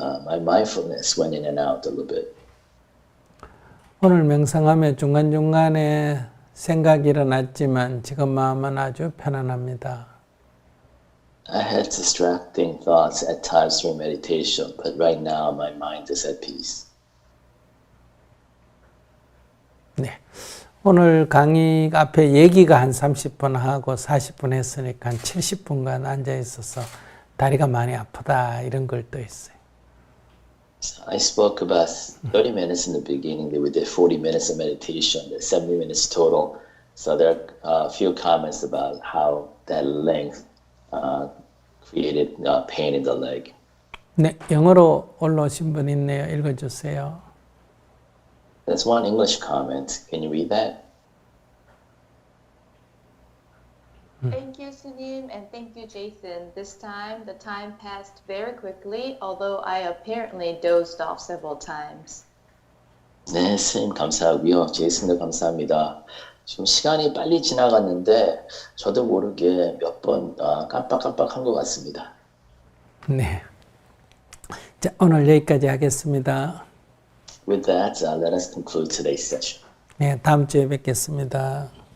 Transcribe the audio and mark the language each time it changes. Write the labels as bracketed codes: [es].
[en] My mindfulness went in and out a little bit. [ko] 오늘 명상하며 중간중간에 생각이 일어났지만 지금 마음은 아주 편안합니다. [en] I had distracting thoughts at times during meditation, but right now my mind is at peace. [ko] 네. 오늘 강의 앞에 얘기가 한 30분 하고 40분 했으니까 한 70분간 앉아 있어서 다리가 많이 아프다 이런 걸 또 있어요. [en] So I spoke about 30 minutes in the beginning. We did 40 minutes of meditation. There's 70 minutes total. So there are a few comments about how that length created pain in the leg. [ko] 네, 영어로 올라오신 분 있네요. 읽어주세요. [en] There's one English comment. Can you read that? Thank you, Sunim, and thank you, Jason. This time, the time passed very quickly, although I apparently dozed off several times. [ko] 네, 선생님 감사하고요. 제이슨도 감사합니다. 지금 시간이 빨리 지나갔는데 저도 모르게 몇 번 깜빡깜빡한 것 같습니다. 네. 자, 오늘 여기까지 하겠습니다. [en] With that, let us conclude today's session. [ko] 네, 다음 주에 뵙겠습니다.